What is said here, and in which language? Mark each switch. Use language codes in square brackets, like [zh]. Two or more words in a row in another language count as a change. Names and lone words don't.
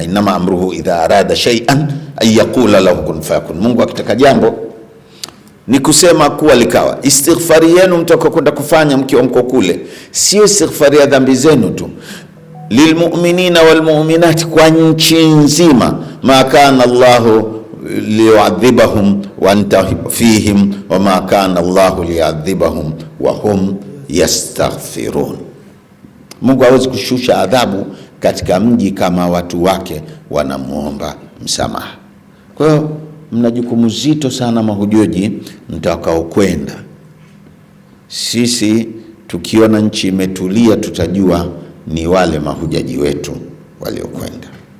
[ar] إنما أمره إذا أراد شيئا أن يقول له كن فيكون. [sw] Mungu akitaka jambo ni kusema kuwa likawa. Istighfari yenu mtakokwenda kufanya mkiwa mko kule, sio istighfari ya dhambi zenu tu, [ar] للمؤمنين والمؤمنات, [sw] kwa nchi nzima. [ar] ما كان الله ليعذبهم وأنت فيهم وما كان الله ليعذبهم وهم يستغفرون. [sw] Mungu hawezi kushusha adhabu katika mji kama watu wake wanamuomba msamaha. Kwa hiyo mna jukumu zito sana mahujaji mtakao kwenda. Sisi tukiona nchi imetulia tutajua ni wale mahujaji wetu waliokwenda.